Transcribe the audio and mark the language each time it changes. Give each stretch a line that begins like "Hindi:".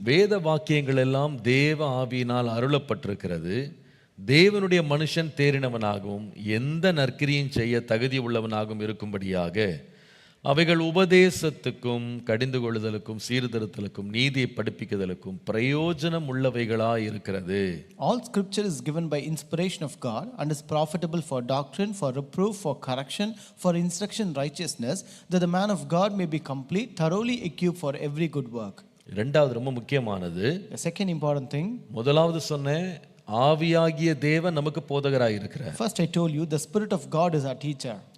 Tamil: வேத வாக்கியங்கள் எல்லாம் தேவ ஆவியினால் அருளப்பட்டிருக்கிறது, தேவனுடைய மனுஷன் தேறினவனாகவும் எந்த நற்கிரியும் செய்ய தகுதி உள்ளவனாகவும் இருக்கும்படியாக அவைகள் உபதேசத்துக்கும் கடிந்து கொள்ளுதலுக்கும் சீர்திருத்தலுக்கும் நீதியை படிப்பிக்குதலுக்கும் பிரயோஜனம் உள்ளவைகளாய் இருக்கிறது.
English: All scripture is given by inspiration of God and is profitable for doctrine, for reproof, for correction, for instruction in righteousness, that the man of God may be complete, thoroughly equipped for every good work.
Tamil: இரண்டாவது ரொம்ப முக்கியமானது.
English: The second important thing.
Tamil: முதலாவது சொன்னேன், ஆவியாகிய தேவன் நமக்கு போதகராய் இருக்கிறார்.
English: First I told you the Spirit of God is our teacher.